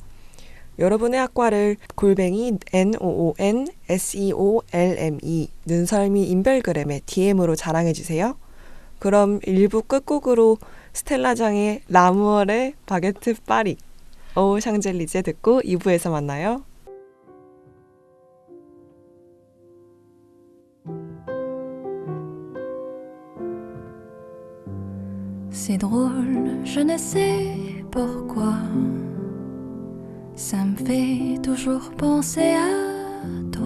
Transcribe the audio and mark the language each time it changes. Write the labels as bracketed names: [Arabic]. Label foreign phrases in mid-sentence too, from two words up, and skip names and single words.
[Korean] 여러분의 학과를 NOONSEOLME 눈설미 인별그램에 DM으로 자랑해주세요. 그럼 1부 끝곡으로 스텔라장의 라무얼의 바게트 파리, 오 샹젤리제 듣고 2부에서 만나요. [French] C'est drôle, je ne sais pourquoi. Ça me fait toujours penser à toi.